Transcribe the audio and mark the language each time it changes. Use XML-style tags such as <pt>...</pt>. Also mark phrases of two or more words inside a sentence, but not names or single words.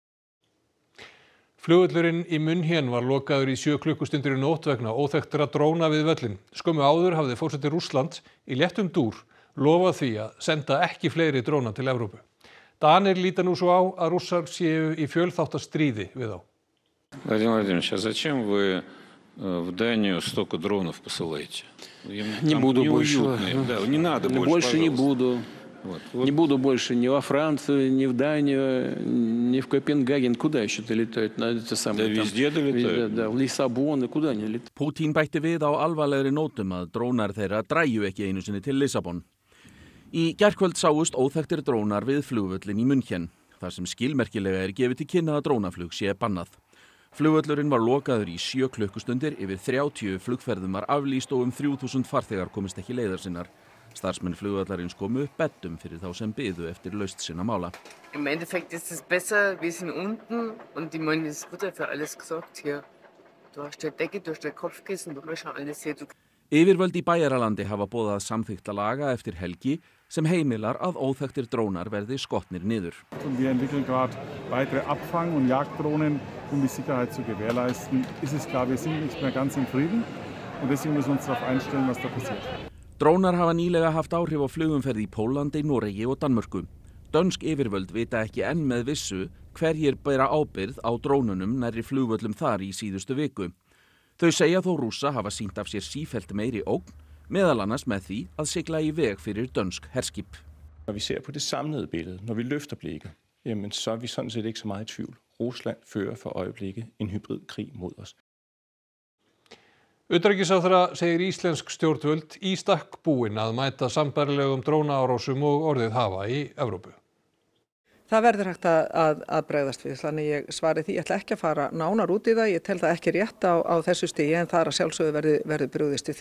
<is>Flugvöllurinn í München var lokaður í 7 klukkustundir í nótt vegna óþekktra dróna við völlinn. Skömmu áður hafði forseti Rússlands í léttum dúr lofað því að senda ekki fleiri dróna til Evrópu. Danir líta nú svo á að Rússar séu í fjölþáttastríði við þá.</is> <ru>Владимир Владимирович, а зачем вы в Данию столько дронов посылаете? Не буду больше. Да, не надо больше, больше не буду. Вот. Не буду больше ни во Францию, ни в Данию, ни в Копенгаген. Куда еще долетают? Да везде долетают. Да, в Лиссабон, куда они летают.</ru> <is>Putin bætti við á alvarlegri nótum að drónar þeirra dræju ekki einu sinni til Lissabon. Í gærkvöld sáust óþekktir drónar við flugvöllin í München, þar sem skilmerkilega gefið til kynna að drónaflug sé bannað. Flugvöllurinn var lokaður í 7 klukkustundir, yfir 30 flugferðum var aflýst og 3000 farþegar komist ekki leiðar sinnar. Starfsmenn flugvallarins komu upp beddum fyrir þá sem biðu eftir lausn sinna mála.</is> <de>Im Endeffekt ist es besser, wir sind unten und ich meine, es wird ja für alles gesorgt hier. Du hast die Decke, du hast das Kopfkissen, du hast alles hier.</de> <is>Yfirvöld í Bæjaralandi hafa boðað samþykkta laga eftir helgi sem heimilar að óþekktir drónar verði skotnir niður.</is> <de>Wir entwickeln gerade weitere Abfang- und Jagddrohnen, die Sicherheit zu gewährleisten. Ist es klar, wir sind nicht mehr ganz im Frieden und deswegen müssen wir uns darauf einstellen, was da passiert.</de> <is>Drónar hafa nýlega haft áhrif á flugumferð í Pólandi, Noregi og Danmörku. Dönsk yfirvöld vita ekki enn með vissu hverjir bera ábyrgð á drónunum nærri flugvöllum þar í síðustu viku. Þau segja þó Rússa hafa sýnt af sér sífellt meiri ógn, meðal annars med því að sigla í veg fyrir dönsk herskip.</is> <da>Når vi ser på det samlede billede, når vi løfter blikket, jamen så vi sådan set ikke så meget i tvivl. Rusland fører for øjeblikket en hybridkrig mod os.</da> <is>Utanríkisráðherra segir íslensk stjórnvöld í stakk búin að mæta sambærilegum drónaárásum og orðið hafa í Evrópu. Það verður hægt að bregðast við, þannig ég svari því. Ég ætla ekki að fara nánar út í það, ég tel það ekki rétt á þessu stigi en það að sjálfsögðu verður brugðist við því.</is>